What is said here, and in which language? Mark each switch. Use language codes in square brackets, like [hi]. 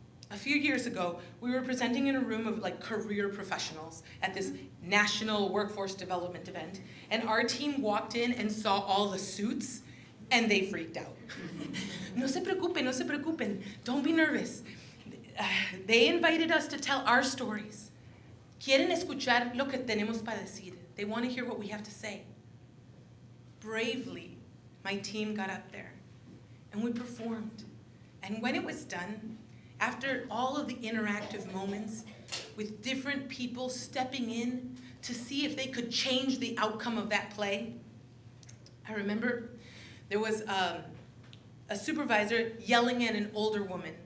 [en] A few years ago, we were presenting in a room of like career professionals at this national workforce development event, and our team walked in and saw all the suits, and they freaked out. [es] No se preocupen, [en] don't be nervous. They invited us to tell our stories. [es] Quieren escuchar lo que tenemos para decir. [en] They want to hear what we have to say. Bravely, my team got up there, and we performed. And when it was done, after all of the interactive moments with different people stepping in to see if they could change the outcome of that play, I remember there was a supervisor yelling at an older woman.